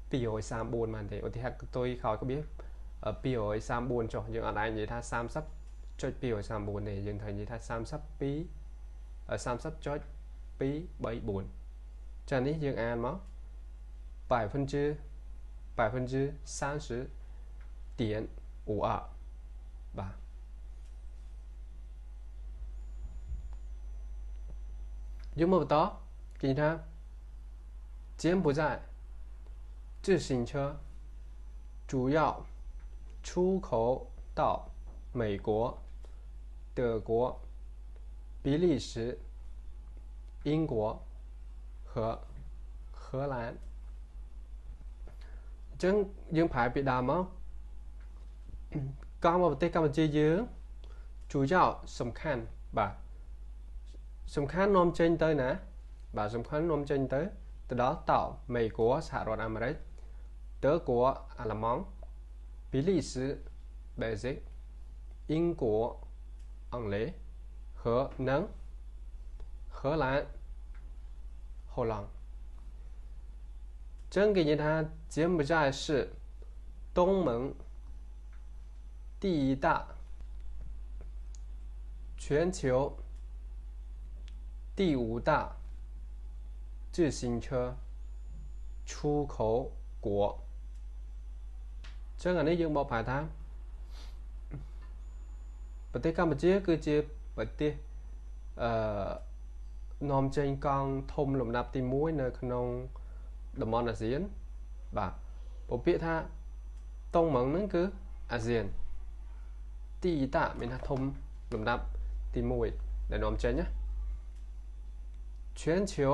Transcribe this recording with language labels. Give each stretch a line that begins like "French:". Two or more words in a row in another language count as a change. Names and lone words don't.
Khmer: 234បានទេឧទាហរណ៍ផ្ទុយក្រោយក្បៀស234ចុះយើងអត់អាចនិយាយថាចុច2ឲ្យ34ទេយើងត្រូវនិយាយថា30.234ចានេះយើងអានមក 30.30.52បាទយើងមកបន្តគេថា
Chinese: 柬埔寨自行车主要出口到美国、德国、比利时、英国和荷兰
Khmer: ចឹងយើងប្រែពីដើមមកកង់មកប្រទេសកម្ពុជាយើង主要សំខាន់បាទសំខាន់នាំចេញទៅណាបាទសំខាន់នាំចេញទៅដល់ត美国សហរដ្ឋអាមេរិក德国អាល្លឺម៉ង់比利时Basic 英国អង់គ្លេសនិង荷兰ហូឡង់ ចឹងគេនិយាយថា
Chinese: 柬埔寨是东盟第一大全球第五大自行车出口国
Khmer: ចឹងអានេះយើងបកប្រែថា ប្រទេសកម្ពុជាគឺជាប្រទេសនាំចេញកង់ធំលំដាប់ទី1នៅក្នុងតំបន់អាស៊ានបាទពពាក្យថាតុងម៉ងហ្នឹងគឺអាស៊ានទីតាមានថាធំលំដាប់ទី1ដែលនាំចេញណា全球